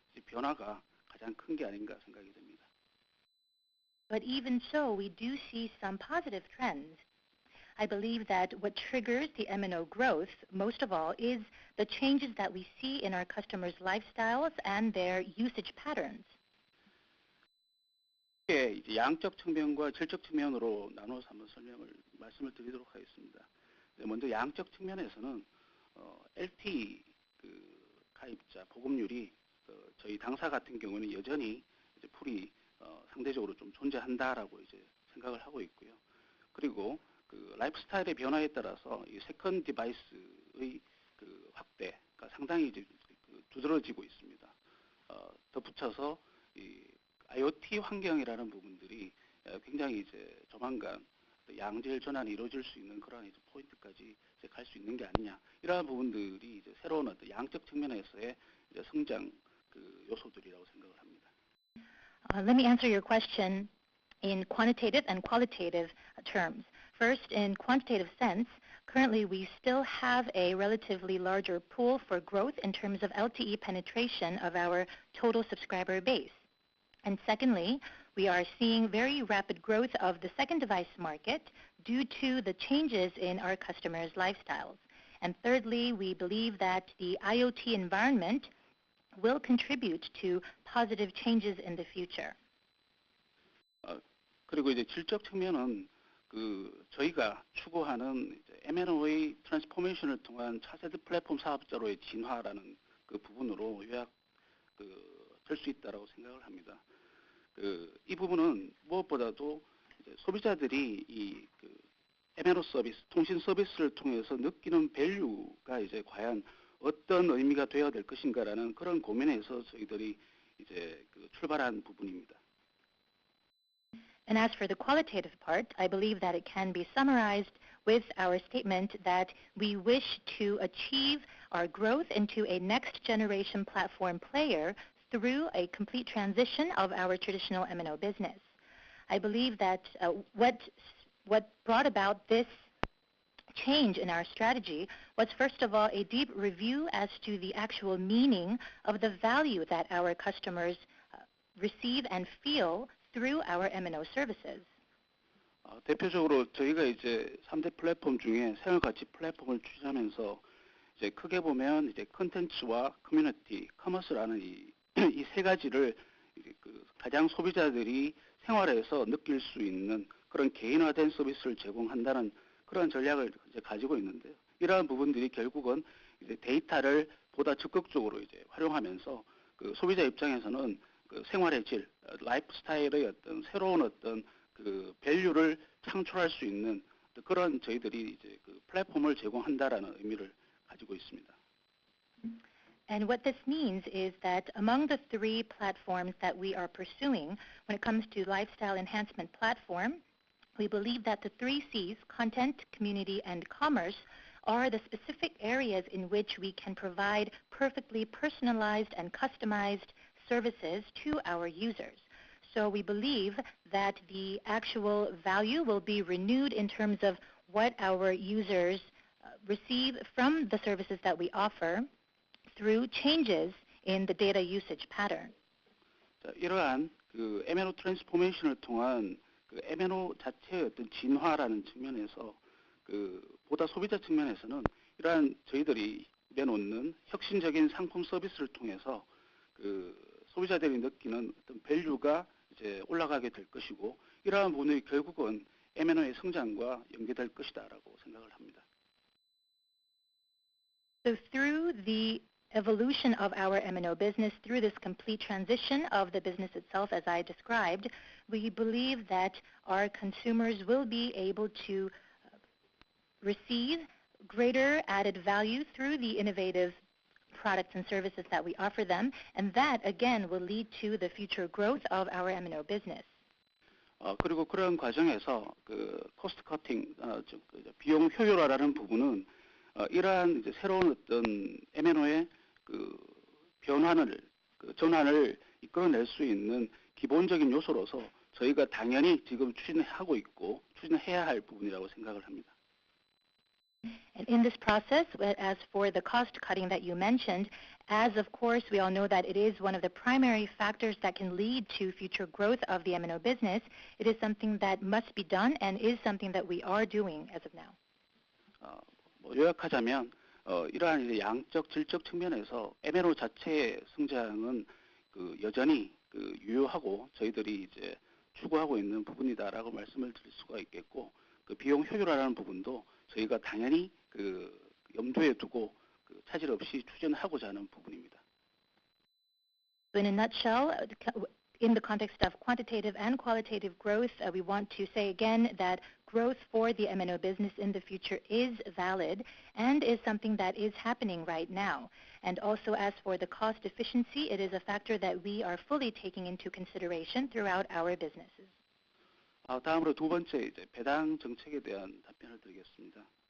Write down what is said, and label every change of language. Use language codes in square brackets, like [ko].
[ko] 변화가 가장 큰 게 아닌가 생각이 됩니다. [en] But even so, we do see some positive trends. I believe that what triggers the M&O growth, most of all, is the changes that we see in our customers' lifestyles and their usage patterns. [ko] 이제 양적 측면과 질적 측면으로 나눠서 한번 말씀을 드리도록 하겠습니다. 먼저 양적 측면에서는 LTE 가입자 보급률이 저희 당사 같은 경우는 여전히 이제 풀이 상대적으로 좀 존재한다라고 이제 생각을 하고 있고요. 그리고 라이프 스타일의 변화에 따라서 이 세컨 디바이스의 확대가 상당히 이제 두드러지고 있습니다. 덧붙여서 이 IoT 환경이라는 부분들이 굉장히 이제 조만간 양질 전환이 이루어질 수 있는 그런 이제 포인트까지 이제 갈 수 있는 게 아니냐, 이러한 부분들이 이제 새로운 어떤 양적 측면에서의 이제 성장 요소들이라고 생각을 합니다. [en] Let me answer your question in quantitative and qualitative terms. First, in quantitative sense, currently we still have a relatively larger pool for growth in terms of LTE penetration of our total subscriber base. And secondly, we are seeing very rapid growth of the second device market due to the changes in our customers' lifestyles. And thirdly, we believe that the IoT environment will contribute to positive changes in the future. [ko] 그리고 이제 질적 측면은 저희가 추구하는 이제 M&O의 트랜스포메이션을 통한 차세대 플랫폼 사업자로의 진화라는 그 부분으로 될 수 있다라고 생각을 합니다. 이 부분은 무엇보다도 이제 소비자들이 이 M&O 서비스, 통신 서비스를 통해서 느끼는 밸류가 이제 과연 어떤 의미가 되어야 될 것인가라는 그런 고민에서 저희들이 이제 출발한 부분입니다. [en] And as for the qualitative part, I believe that it can be summarized with our statement that we wish to achieve our growth into a next generation platform player through a complete transition of our traditional M&O business. I believe that what brought about this change in our strategy was first of all a deep review as to the actual meaning of the value that our customers receive and feel through our M&O services. [ko] 대표적으로 저희가 이제 3대 플랫폼 중에 생활가치 플랫폼을 추진하면서 이제 크게 보면 이제 컨텐츠와 커뮤니티, 커머스라는 이 세 가지를 가장 소비자들이 생활에서 느낄 수 있는 그런 개인화된 서비스를 제공한다는 그런 전략을 이제 가지고 있는데요. 이러한 부분들이 결국은 이제 데이터를 보다 적극적으로 이제 활용하면서 소비자 입장에서는 생활의 질, 라이프 스타일의 어떤 새로운 어떤 밸류를 창출할 수 있는 그런 저희들이 이제 플랫폼을 제공한다라는 의미를 가지고 있습니다. [en] And what this means is that among the three platforms that we are pursuing, when it comes to lifestyle enhancement platform, we believe that the 3 C's, content, community, and commerce, are the specific areas in which we can provide perfectly personalized and customized services to our users. So we believe that the actual value will be renewed in terms of what our users receive from the services that we offer through changes in the data usage pattern. [ko] 이러한 M&O 트랜스포메이션을 통한 M&O 자체의 어떤 진화라는 측면에서 보다 소비자 측면에서는 이러한 저희들이 내놓는 혁신적인 상품 서비스를 통해서 소비자들이 느끼는 어떤 밸류가 이제 올라가게 될 것이고 이러한 부분이 결국은 M&O의 성장과 연계될 것이다라고 생각을 합니다. [en] So through the evolution of our M&O business, through this complete transition of the business itself, as I described, we believe that our consumers will be able to receive greater added value through the innovative products and services that we offer them, and that, again, will lead to the future growth of our M&O business. [ko] 그리고 그런 과정에서 코스트 커팅, 비용 효율화라는 부분은 이러한 이제 새로운 어떤 M&O의 전환을 이끌어낼 수 있는 기본적인 요소로서 저희가 당연히 지금 추진하고 있고 추진해야 할 부분이라고 생각을 합니다. [en] And in this process, as for the cost cutting that you mentioned, as of course we all know that it is one of the primary factors that can lead to future growth of the M&O business, it is something that must be done and is something that we are doing as of now. [ko] 요약하자면 이러한 이제 양적, 질적 측면에서 M&O 자체의 성장은 여전히 유효하고 저희들이 이제 추구하고 있는 부분이다라고 말씀을 드릴 수가 있겠고, 비용 효율화라는 부분도 저희가 당연히 염두에 두고 차질 없이 추진하고자 하는 부분입니다. [en] In a nutshell, in the context of quantitative and qualitative growth, we want to say again that growth for the M&O business in the future is valid and is something that is happening right now. And also as for the cost efficiency, it is a factor that we are fully taking into consideration throughout our businesses. [ko] 다음으로 두 번째 이제 배당 정책에 대한 답변을 드리겠습니다.